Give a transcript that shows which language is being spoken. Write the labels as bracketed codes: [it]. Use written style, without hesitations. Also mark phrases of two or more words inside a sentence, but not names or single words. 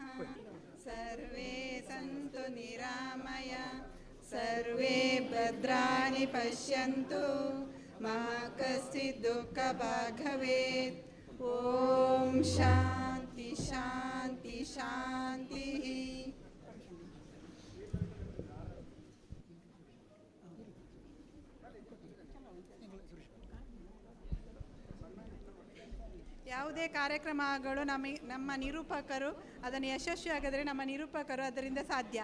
[sa] ಸರ್ವೇ ಸಂತು ನಿರಾಮಯ, ಸರ್ವೇ ಭದ್ರಾಣಿ ಪಶ್ಯಂತು, ಮಾ ಕಶ್ಚಿತ್ ದುಃಖ ಭಾಗ್ ಭವೇತ್. ಓಂ ಶಾಂತಿ ಶಾಂತಿ ಶಾಂತಿ. [kn] ಯಾವುದೇ ಕಾರ್ಯಕ್ರಮಗಳು ನಮ್ಮ ನಿರೂಪಕರು ಅದನ್ನು ಯಶಸ್ವಿಯಾಗಿದ್ರೆ ನಮ್ಮ ನಿರೂಪಕರು ಅದರಿಂದ ಸಾಧ್ಯ.